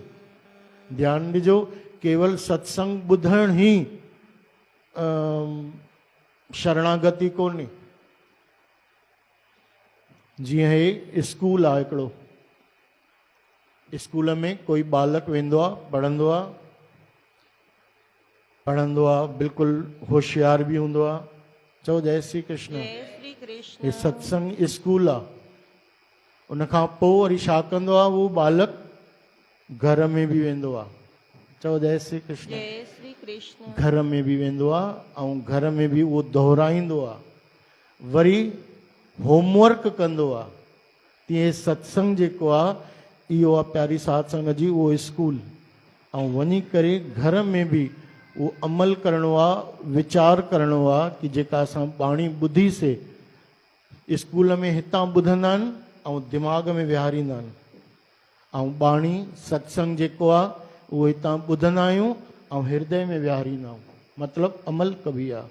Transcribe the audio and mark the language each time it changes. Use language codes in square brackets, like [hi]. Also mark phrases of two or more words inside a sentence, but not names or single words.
[sd] ध्यानु ॾिजो, केवल सत्संग ॿुधण ई शरणागति कोन्हे। जीअं हे स्कूल आहे हिकिड़ो, स्कूल में कोई बालक वेंदो आहे, पढ़ंदो आहे, बिल्कुलु होशियार बि हूंदो आहे। चओ जय श्री कृष्ण। जय श्री कृष्ण। हे सत्संग स्कूल आहे। उन खां पोइ वरी छा कंदो आहे उहो बालक, घर में बि वेंदो आहे। चओ जय श्री कृष्ण। जय श्री कृष्ण। घर में बि वेंदो आहे ऐं घर में बि उहो दोहराईंदो आहे, वरी होमवर्क कंदो आहे। तीअं सत्संग जेको आहे इहो आहे प्यारी साध संगत जी उहो स्कूल, ऐं वञी करे घर में बि उहो अमल करिणो आहे, वीचार करिणो आहे कि जेका असां बाणी ॿुधीसीं, स्कूल में हितां ॿुधंदा आहिनि ऐं दिमाग़ में विहारींदा आहिनि, ऐं बाणी सत्संग जेको आहे उहो हितां ॿुधंदा आहियूं ऐं हृदय में विहारींदा आहियूं, मतिलबु अमल कबी आहे।